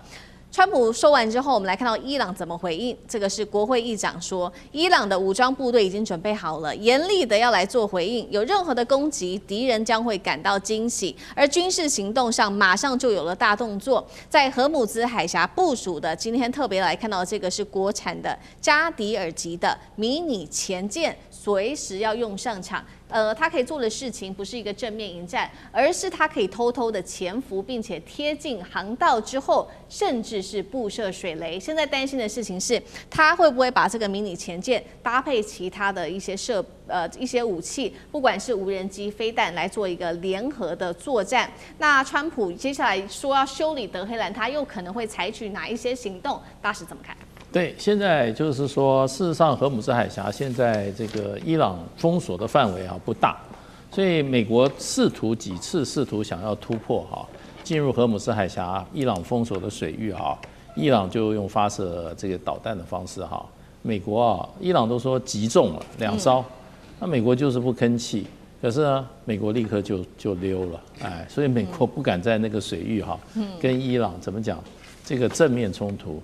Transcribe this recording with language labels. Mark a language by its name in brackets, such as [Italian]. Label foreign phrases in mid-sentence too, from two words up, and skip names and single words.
[Chinese] 川普說完之後，我們來看到伊朗怎麼回應。這個是國會議長說，伊朗的武裝部隊已經準備好了，嚴厲的要來做回應。有任何的攻擊，敵人將會感到驚喜。而軍事行動上，馬上就有了大動作，在荷姆茲海峽部署的。今天特別來看到這個是國產的加迪爾級的迷你潛艦，隨時要用上場。它可以做的事情不是一個正面迎戰，而是它可以偷偷的潛伏，並且貼近航道之後，甚至是布設水雷。現在擔心的事情是，它會不會把這個迷你潛艦搭配其他的一些一些武器，不管是無人機、飛彈，來做一個聯合的作戰。那川普接下來說要修理德黑蘭，他又可能會採取哪一些行動？大使怎麼看？对，现在就是说，事實上，荷姆茲海峽現在這個伊朗封鎖的範圍不大，所以美國幾次試圖想要突破進入荷姆茲海峽伊朗封鎖的水域伊朗就用發射這個導彈的方式美國伊朗都說擊中了2艘，那美國就是不吭氣，可是呢，美國立刻就溜了，所以美國不敢在那個水域跟伊朗怎麼講這個正面衝突。